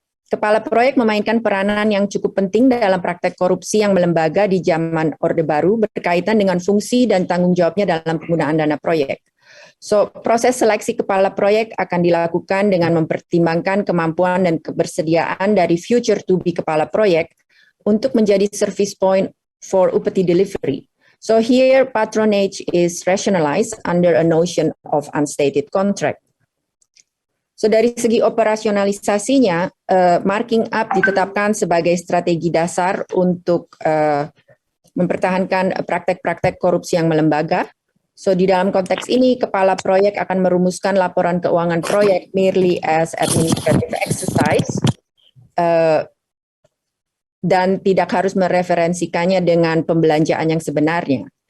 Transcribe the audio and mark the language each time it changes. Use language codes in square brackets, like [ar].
[id] Kepala proyek memainkan peranan yang cukup penting dalam praktek korupsi yang melembaga di zaman Orde Baru berkaitan dengan fungsi dan tanggung jawabnya dalam penggunaan dana proyek. So, proses seleksi kepala proyek akan dilakukan dengan mempertimbangkan kemampuan dan kebersediaan dari [en] future to be [id] kepala proyek untuk menjadi [en] service point for upeti delivery. So here patronage is rationalized under a notion of unstated contract. [id] So dari segi operasionalisasinya, marking up ditetapkan sebagai strategi dasar untuk mempertahankan praktek-praktek korupsi yang melembaga. So di dalam konteks ini, kepala proyek akan merumuskan laporan keuangan proyek [en] merely as administrative exercise [id] dan tidak harus mereferensikannya dengan pembelanjaan yang sebenarnya.